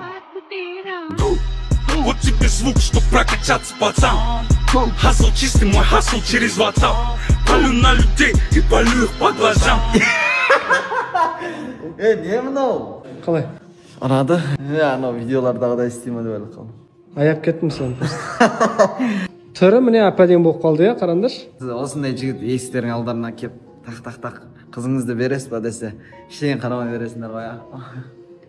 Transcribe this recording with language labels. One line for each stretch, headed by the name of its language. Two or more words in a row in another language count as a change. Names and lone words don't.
Russian: Вот тебе звук, чтоб прокачаться, пацан. Хасл чистый, мой хасл через WhatsApp. Палю на людей и палю их по глазам.
Kazakh: Не мынау? Қалай? Ұнады? Анау видеолардағыдай істейме деп ойлап қалдым. Аяп кеттім сен. Түрі міне әп-әдемі болып қалды иә, қараңдаршы. Осындай жігіт есіктердің алдарына кеп тақ қызыңызды бересіз ба десе, ештеңе қарамай бересіңдер ғой.